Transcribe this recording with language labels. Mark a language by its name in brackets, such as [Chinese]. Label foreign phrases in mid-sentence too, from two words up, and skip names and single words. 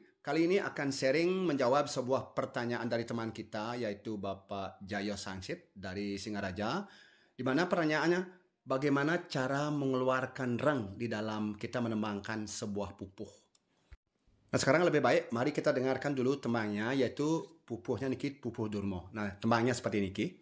[Indonesian] Kali ini akan sharing menjawab sebuah pertanyaan dari teman kita, yaitu Bapak Jayo Sangsit dari Singaraja, di mana pertanyaannya, bagaimana cara mengeluarkan reng di dalam kita menembangkan sebuah pupuh. Nah sekarang lebih baik, mari kita dengarkan dulu tembangnya, yaitu pupuhnya niki, pupuh Durmo. Nah tembangnya seperti niki.